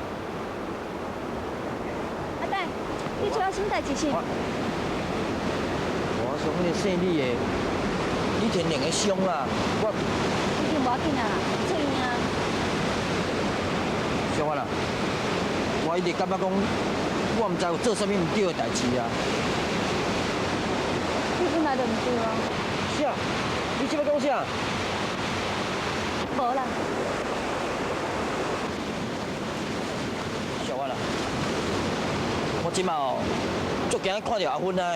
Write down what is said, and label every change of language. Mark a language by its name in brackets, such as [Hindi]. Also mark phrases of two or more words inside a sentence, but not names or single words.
[Min Nan Chinese] 阿呆，你找我什么代志是？我想你姓李的，李天灵的伤啦，我一定无要紧啊，出院啊。小婉啊，我一直感觉讲，我毋知有做啥物唔对的代志啊。你本来就唔对啊。是啊，你即摆讲啥？无啦。小婉啊，我即马哦，足惊看到阿芬啊！